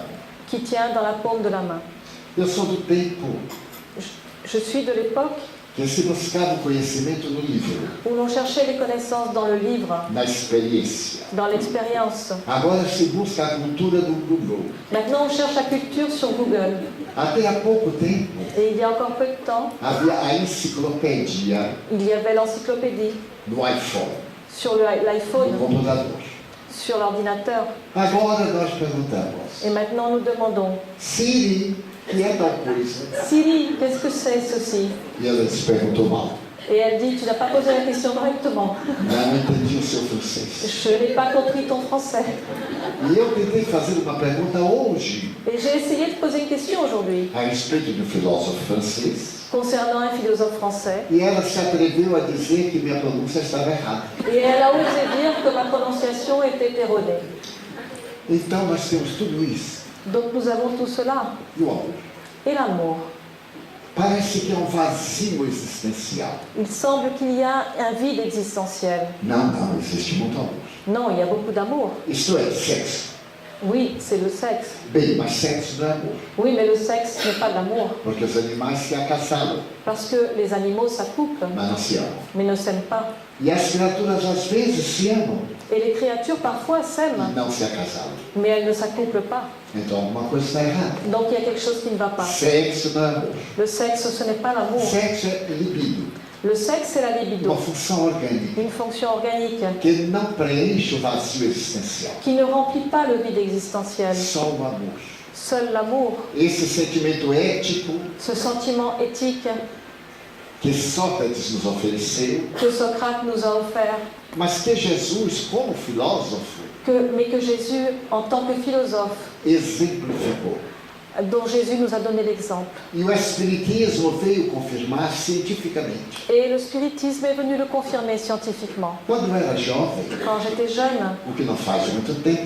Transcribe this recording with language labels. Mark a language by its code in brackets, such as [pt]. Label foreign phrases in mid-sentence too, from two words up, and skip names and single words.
[fr] qui tient dans la paume de la main. [pt] Eu sou do tempo [fr] Je suis de l'époque [pt] que se buscava o conhecimento no livro, [fr] où l'on cherchait les connaissances dans le livre, [pt] na experiência. [fr] dans l'expérience. [pt] Agora se busca a cultura do Google. [fr] Maintenant, on cherche la culture sur Google. [pt] Até há pouco tempo, [fr] Et il y a encore peu de temps, [pt] havia a enciclopédia [fr] il y avait l'encyclopédie [pt] no iPhone, [fr] sur [pt] no [fr] l'iPhone, [pt] computador. [fr] sur l'ordinateur. [pt] Agora nós perguntamos, [fr] Et maintenant, nous demandons, [pt] Siri, que é tal coisa? [fr] Siri, qu'est-ce que c'est ceci? [pt] E ela se perguntou mal. [fr] Et elle dit, tu n'as pas posé la question correctement. [pt] Não entendi o seu francês. [fr] Je n'ai pas compris ton français. [pt] E eu tentei fazer uma pergunta hoje [fr] Et j'ai essayé de poser une question aujourd'hui [pt] a respeito de um filósofo francês. [fr] concernant un philosophe français. [pt] E ela se atreveu a dizer que minha pronúncia estava errada. [fr] Et elle a osé dire que ma prononciation était erronée. [pt] Então nós temos tudo isso. [fr] Donc nous avons tout cela. [pt] E o amor? [fr] Et l'amour. [pt] Parece que é um vazio existencial. [fr] Il semble qu'il y a un vide existentiel. [pt] Não, existe muito amor. [fr] Non, il y a beaucoup d'amour. [pt] Isto é, sexo. [fr] Oui, c'est le sexe. [pt] Bem, mas sexo não é amor. [fr] Oui, mais le sexe n'est pas de l'amour. [pt] Porque os animais se acasalam, [fr] Parce que les animaux s'accouplent, [pt] mas não se amam. [fr] mais ne s'aiment pas. [pt] E as criaturas às vezes se amam [fr] Et les créatures parfois [pt] e [fr] s'aiment, [pt] não se acasalam. [fr] mais elles ne s'accouplent pas. [pt] Então alguma coisa está errada. [fr] Donc il y a quelque chose qui ne va pas. [pt] Sexo não é amor. [fr] Le sexe, ce n'est pas l'amour. [pt] Sexo é libido, [fr] Le sexe, c'est la libido, [pt] uma função orgânica [fr] une fonction organique [pt] que não preenche o vazio existencial. [fr] qui ne remplit pas le vide existentiel. [pt] Só o amor. [fr] Seul l'amour, [pt] Esse sentimento ético [fr] ce sentiment éthique [pt] que Sócrates nos ofereceu, [fr] que Socrate nous a offert, [pt] mas que Jesus, como filósofo, [fr] mais que Jésus, en tant que philosophe, [pt] exemplificou. [fr] dont Jésus nous a donné l'exemple. [pt] E o Espiritismo veio confirmar cientificamente. [fr] Et le spiritisme est venu le confirmer scientifiquement. [pt] Quando eu era jovem, [fr] Quand j'étais jeune, [pt] o que não faz muito tempo,